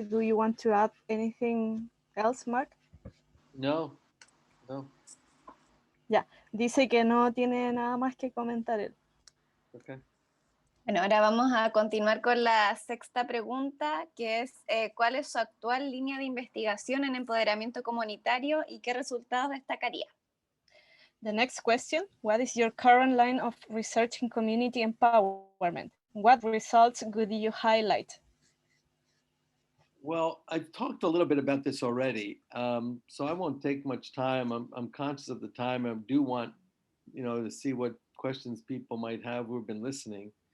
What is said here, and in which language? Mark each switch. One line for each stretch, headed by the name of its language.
English: Do you want to add anything else, Mark? No, no.
Spanish: Ya, dice que no tiene nada más que comentar él.
English: Okay.
Spanish: Bueno, ahora vamos a continuar con la sexta pregunta, que es ¿cuál es su actual línea de investigación en empoderamiento comunitario y qué resultados destacaría?
English: The next question, what is your current line of research in community empowerment? What results would you highlight? Well, I've talked a little bit about this already, so I won't take much time. I'm conscious of the time. I do want, to see what questions people might have who've been listening.